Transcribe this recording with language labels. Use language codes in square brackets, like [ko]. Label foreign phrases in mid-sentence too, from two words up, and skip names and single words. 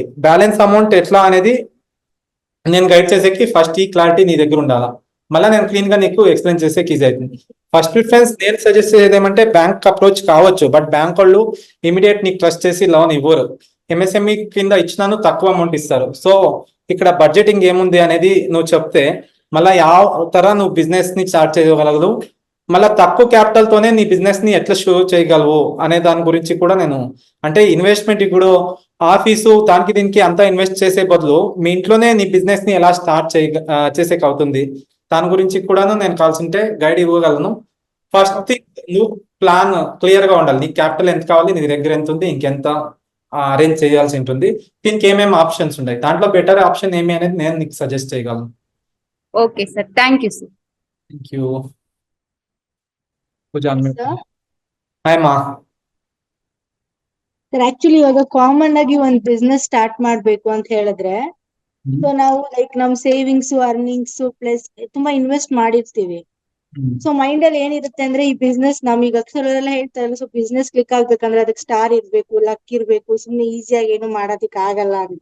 [en] balance amount [te] ఎట్లా అనేది నేను గైడ్ చేసేకి ఫస్ట్ ఈ క్లారిటీ నీ దగ్గర ఉండాలా. మళ్ళీ నేను క్లీన్ గా నీకు ఎక్స్ప్లెయిన్ చేసేకి ఈజీ అవుతుంది. [en] first preference [te] నేను సజెస్ట్ చేసేది ఏమంటే [en] bank approach [te] కావచ్చు, బట్ బ్యాంక్ వాళ్ళు ఇమీడియట్ నీకు ట్రస్ట్ చేసి లోన్ ఇవ్వరు. ఎంఎస్ఎంఈ కింద ఇచ్చినాను తక్కువ అమౌంట్ ఇస్తారు. సో ఇక్కడ బడ్జెటింగ్ ఏముంది అనేది నువ్వు చెప్తే మళ్ళీ [kn] ಯಾವ ತರ [te] నువ్వు బిజినెస్ ని స్టార్ట్ చేయగలవు, మళ్ళీ తక్కువ క్యాపిటల్ తోనే నీ బిజినెస్ ని ఎట్లా షో చేయగలవు అనే దాని గురించి కూడా నేను అంటే ఇన్వెస్ట్మెంట్ ఇప్పుడు ఆఫీసు దానికి దీనికి అంతా ఇన్వెస్ట్ చేసే బదులు మీ ఇంట్లోనే నీ బిజినెస్ ని ఎలా స్టార్ట్ చేసేకి అవుతుంది దాని గురించి కూడాను నేను కావాల్సింటే గైడ్ ఇవ్వగలను. ఫస్ట్ నువ్వు ప్లాన్ క్లియర్ గా ఉండాలి. నీ క్యాపిటల్ ఎంత కావాలి, నీ దగ్గర ఎంత ఉంది, ఇంకెంత అరేంజ్ చేయాల్సి ఉంటుంది, దీనికి ఏమేమి ఆప్షన్స్ ఉన్నాయి, దాంట్లో [en] better option [te] ఏమి అనేది నేను నీకు సజెస్ట్ చేయగలను. [en] okay sir, thank you sir. thank you. [kn] ಹಾಯ್ ಮಾ. ಸರ್ ಆಕ್ಚುಲಿ ಇವಾಗ ಕಾಮನ್ ಆಗಿ ಒಂದ್ ಬಿಸ್ನೆಸ್ ಸ್ಟಾರ್ಟ್ ಮಾಡ್ಬೇಕು ಅಂತ ಹೇಳಿದ್ರೆ ಸೊ ನಾವು ಲೈಕ್ ನಮ್ [en] savings earnings plus [kn] ತುಂಬಾ ಇನ್ವೆಸ್ಟ್ ಮಾಡಿರ್ತೀವಿ. ಸೊ ಮೈಂಡ್ ಅಲ್ಲಿ ಏನಿರುತ್ತೆ ಅಂದ್ರೆ ಈ ಬಿಸ್ನೆಸ್ ನಮೀಗ ಅಕ್ಷರದೆಲ್ಲ ಹೇಳ್ತಾರಲ್ಲ, ಸೊ ಬಿಸ್ನೆಸ್ ಕ್ಲಿಕ್ ಆಗ್ಬೇಕಂದ್ರೆ ಅದಕ್ಕೆ ಸ್ಟಾರ್ ಇರ್ಬೇಕು, ಲಕ್ ಇರ್ಬೇಕು, ಸುಮ್ನೆ ಈಸಿಯಾಗಿ ಏನು ಮಾಡೋದಿಕ್ ಆಗಲ್ಲ ಅಂತ.